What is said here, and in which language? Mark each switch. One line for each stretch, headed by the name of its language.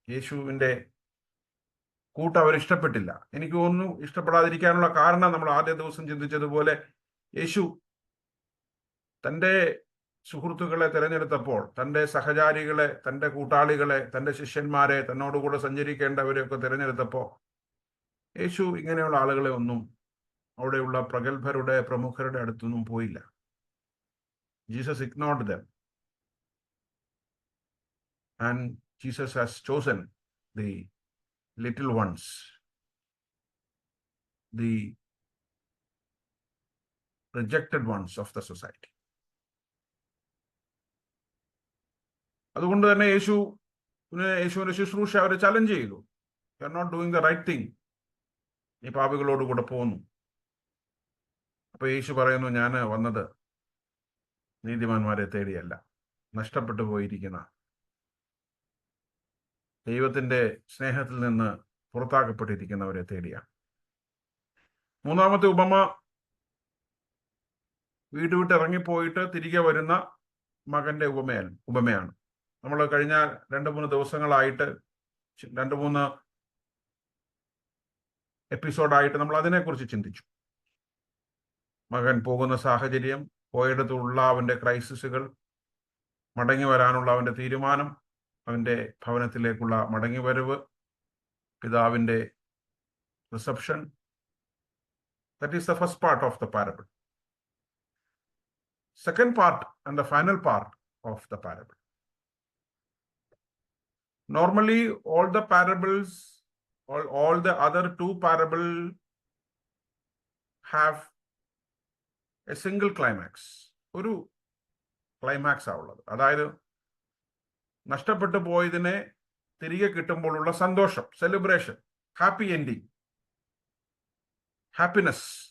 Malayalam: യേശുവിൻ്റെ കൂട്ട് അവർ ഇഷ്ടപ്പെട്ടില്ല. എനിക്ക് തോന്നുന്നു ഇഷ്ടപ്പെടാതിരിക്കാനുള്ള കാരണം നമ്മൾ ആദ്യ ദിവസം ചിന്തിച്ചതുപോലെ യേശു തൻ്റെ സുഹൃത്തുക്കളെ തിരഞ്ഞെടുത്തപ്പോൾ, തൻ്റെ സഹചാരികളെ, തൻ്റെ കൂട്ടാളികളെ, തൻ്റെ ശിഷ്യന്മാരെ, തന്നോടുകൂടെ സഞ്ചരിക്കേണ്ടവരെയൊക്കെ തിരഞ്ഞെടുത്തപ്പോൾ യേശു ഇങ്ങനെയുള്ള ആളുകളെ ഒന്നും അവിടെയുള്ള പ്രഗത്ഭരുടെ, പ്രമുഖരുടെ അടുത്തൊന്നും പോയില്ല.
English: Jesus ignored them. And Jesus has chosen the little ones, the rejected ones of the society.
Malayalam: അതുകൊണ്ട് തന്നെ യേശുവിന്റെ ശുശ്രൂഷ അവരെ ചലഞ്ച് ചെയ്തു.
English: You are not doing the right thing.
Malayalam: ഈ പാപികളോട് കൂടെ പോകുന്നു. അപ്പൊ യേശു പറയുന്നു, ഞാൻ വന്നത് നീതിമാന്മാരെ തേടിയല്ല, നഷ്ടപ്പെട്ടു പോയിരിക്കുന്ന, ദൈവത്തിന്റെ സ്നേഹത്തിൽ നിന്ന് പുറത്താക്കപ്പെട്ടിരിക്കുന്നവരെ തേടിയാണ്. മൂന്നാമത്തെ ഉപമ വീട് വിട്ട് ഇറങ്ങിപ്പോയിട്ട് തിരികെ വരുന്ന മകന്റെ ഉപമയാണ്. നമ്മൾ കഴിഞ്ഞ 2-3 ദിവസങ്ങളായിട്ട് 2-3 എപ്പിസോഡായിട്ട് നമ്മൾ അതിനെക്കുറിച്ച് ചിന്തിച്ചു. മകൻ പോകുന്ന സാഹചര്യം, പോയിടത്തുള്ള അവന്റെ ക്രൈസിസുകൾ, മടങ്ങി വരാനുള്ള അവന്റെ തീരുമാനം, അവന്റെ ഭവനത്തിലേക്കുള്ള മടങ്ങിവരവ്, പിതാവിന്റെ reception.
English: That is the first part of the parable. Second part and the final part of the parable. Normally, all the parables, all the other 2 parables have a single climax.
Malayalam: ഒരു ക്ലൈമാക്സ് ആവുള്ളത്. അതായത് നഷ്ടപ്പെട്ടു പോയതിനെ തിരികെ കിട്ടുമ്പോഴുള്ള സന്തോഷം, celebration, happy ending, happiness.